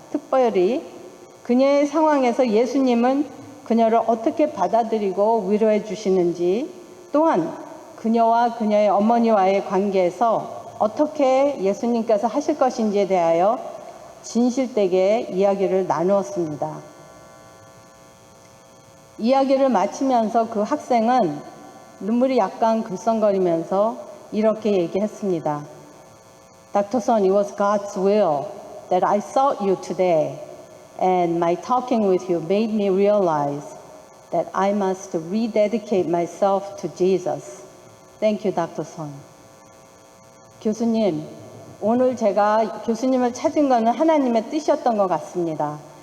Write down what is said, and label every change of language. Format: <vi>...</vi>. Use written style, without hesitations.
<ko>특별히 그녀의 상황에서 예수님은 그녀를 어떻게 받아들이고 위로해 주시는지, 또한 그녀와 그녀의 어머니와의 관계에서 어떻게 예수님께서 하실 것인지에 대하여 진실되게 이야기를 나누었습니다. 이야기를 마치면서 그 학생은 눈물이 약간 글썽거리면서 이렇게 얘기했습니다.</ko> <en>Dr. Son, it was God's will that I sought you today. And my talking with you made me realize that I must rededicate myself to Jesus. Thank you, Dr. Son.</en> <ko>교수님, 오늘 제가 교수님을 찾은 것은 하나님의 뜻이었던 것 같습니다.</ko>